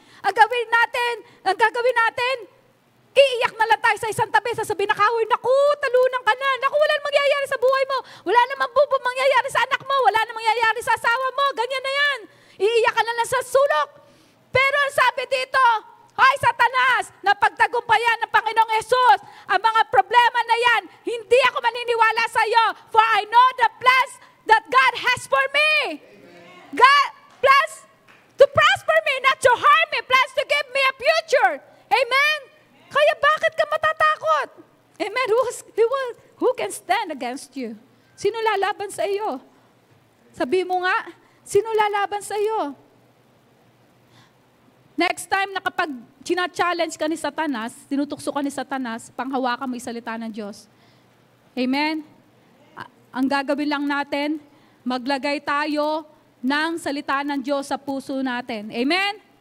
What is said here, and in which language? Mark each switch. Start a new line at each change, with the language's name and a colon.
Filipino: Ang gagawin natin, iiyak na lang tayo sa isang tabi, sasabihin na kaaway, naku, talunan ka na, naku, wala namang mangyayari sa buhay mo, wala namang mangyayari sa anak mo, wala namang mangyayari sa asawa mo, ganyan na yan. Iiyak ka na lang sa sulok. Pero ang sabi dito, ay Satanas, napagtagumpayan ng Panginoong Yesus ang mga problema na yan, hindi ako maniniwala sa iyo,
English: for I know the plans that God has for me. God plans to prosper me, not to harm me, plans to give me a future. Amen?
Filipino: Kaya bakit ka matatakot?
English: Amen? Who can stand against you?
Filipino: Sino lalaban sa iyo? Sabi mo nga, sino lalaban sa iyo? Next time na kapag china-challenge ka ni Satanas, tinutukso ka ni Satanas, panghawakan mo yung salita ng Diyos. Amen? Ang gagawin lang natin, maglagay tayo ng salita ng Diyos sa puso natin. Amen?